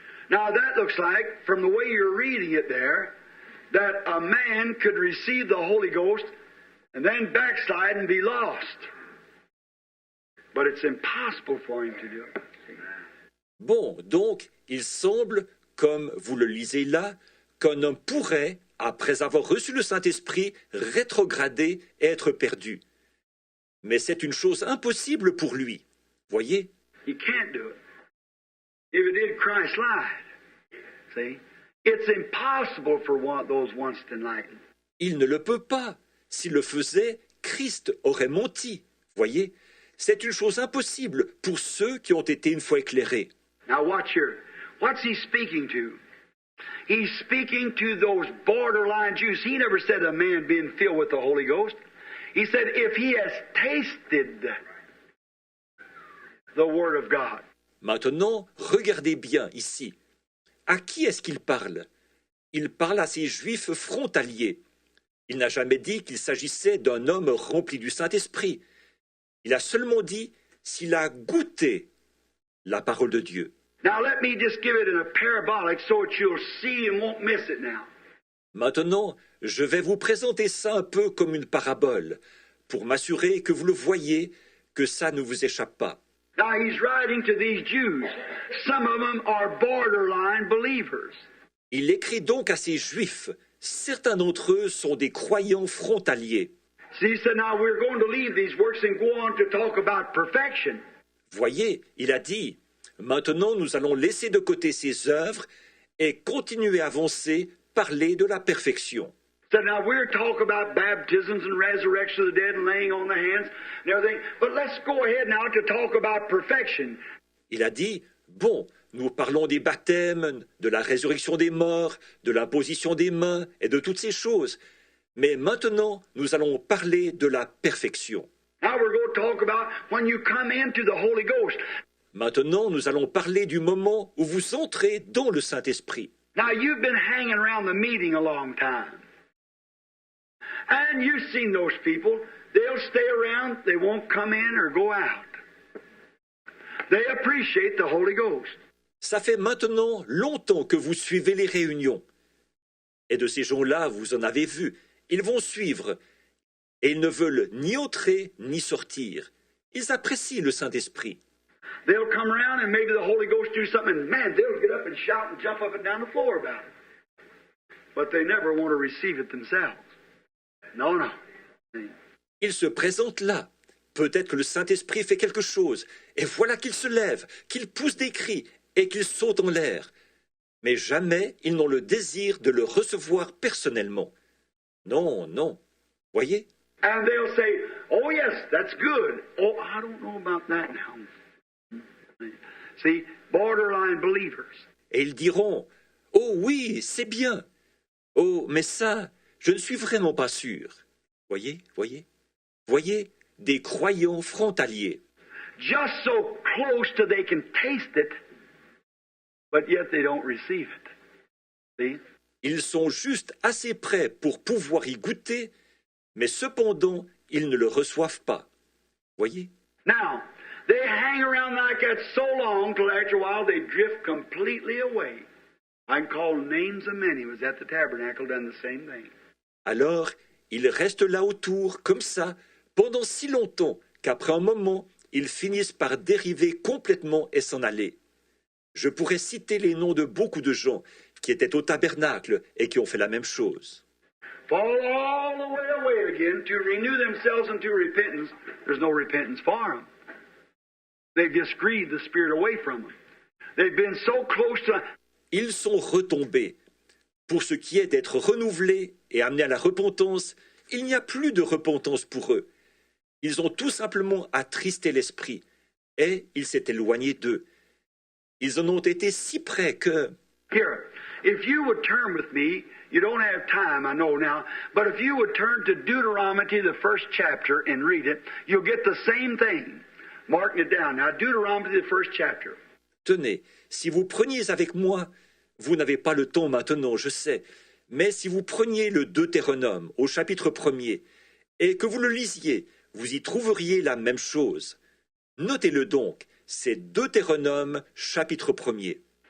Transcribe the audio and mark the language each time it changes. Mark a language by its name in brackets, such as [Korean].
[English] Now that looks like, from the way you're reading it there, that a man could receive the Holy Ghost and then backslide and be lost. But it's impossible for him to do it. [French] Bon, donc, il semble, comme vous le lisez là, qu'un homme pourrait, après avoir reçu le Saint-Esprit, rétrograder et être perdu. Mais c'est une chose impossible pour lui. Voyez? [English] He can't do it. If it did, Christ lied. See? It's impossible for those once enlightened. [French] Il ne le peut pas. S'il le faisait, Christ aurait menti. Voyez? C'est une chose impossible pour ceux qui ont été une fois éclairés. [English] Now watch here. What's he speaking to? He's speaking to those borderline Jews. He never said a man being filled with the Holy Ghost. He said if he has tasted the Word of God. [French] Maintenant, regardez bien ici. À qui est-ce qu'il parle? Il parle à ces Juifs frontaliers. Il n'a jamais dit qu'il s'agissait d'un homme rempli du Saint-Esprit. Il a seulement dit s'il a goûté la parole de Dieu. [English] Now let me just give it in a parabolic so that you'll see and won't miss it now. [French] Maintenant, je vais vous présenter ça un peu comme une parabole, pour m'assurer que vous le voyez, que ça ne vous échappe pas. [English] Now he's writing to these Jews. Some of them are borderline believers. [French] Il écrit donc à ces Juifs. Certains d'entre eux sont des croyants frontaliers. [English] See, he said, now we're going to leave these works and go on to talk about perfection. [French] Voyez, il a dit, maintenant nous allons laisser de côté ces œuvres et continuer à avancer, parler de la perfection. [English] So now we're talking about baptisms and resurrection of the dead and laying on the hands and everything. But let's go ahead now to talk about perfection. [French] Il a dit, bon, nous parlons des baptêmes, de la résurrection des morts, de l'imposition des mains et de toutes ces choses. Mais maintenant, nous allons parler de la perfection. [English] Now we're going to talk about when you come into the Holy Ghost. [French] Maintenant, nous allons parler du moment où vous entrez dans le Saint-Esprit. [English] Now you've been hanging around the meeting a long time. And you've seen those people. They'll stay around. They won't come in or go out. They appreciate the Holy Ghost. [French] Ça fait maintenant longtemps que vous suivez les réunions. Et de ces gens-là, vous en avez vu. Ils vont suivre. Et ils ne veulent ni entrer ni sortir. Ils apprécient le Saint-Esprit. [English] They'll come around and maybe the Holy Ghost do something, and man, they'll get up and shout and jump up and down the floor about it. But they never want to receive it themselves. No. [French] Ils se présentent là. Peut-être que le Saint-Esprit fait quelque chose. Et voilà qu'ils se lèvent, qu'ils poussent des cris et qu'ils sautent en l'air. Mais jamais ils n'ont le désir de le recevoir personnellement. Non. Voyez? [English] And they'll say, oh yes, that's good. Oh, I don't know about that now. See, borderline believers. [French] Et ils diront, oh oui, c'est bien. Oh, mais ça, je ne suis vraiment pas sûr. Voyez? Voyez, des croyants frontaliers. [English] Just so close to they can taste it, but yet they don't receive it. See? [French] Ils sont juste assez près pour pouvoir y goûter, mais cependant, ils ne le reçoivent pas. Voyez? [English] Now, they hang around like that so long till after a while they drift completely away. I can call names of many who was at the tabernacle done the same thing. [French] Alors, ils restent là autour, comme ça, pendant si longtemps qu'après un moment, ils finissent par dériver complètement et s'en aller. Je pourrais citer les noms de beaucoup de gens qui étaient au tabernacle et qui ont fait la même chose. [English] Fall all the way away again to renew themselves into repentance. There's no repentance for them. They've just grieved the Spirit away from them. They've been so close to... [French] Ils sont retombés. Pour ce qui est d'être renouvelés et amenés à la repentance, il n'y a plus de repentance pour eux. Ils ont tout simplement attristé l'esprit et ils s'est éloigné d'eux. Ils en ont été si près que... [English] Here, if you would turn with me, you don't have time, I know now, but if you would turn to Deuteronomy, the first chapter, and read it, you'll get the same thing. Marking it down. Now, Deuteronomy, the first chapter. [French] Tenez, si vous preniez avec moi, vous n'avez pas le temps maintenant, je sais, mais si vous preniez le Deutéronome au chapitre 1er et que vous le lisiez, vous y trouveriez la même chose. Notez-le donc, c'est Deutéronome chapitre 1er.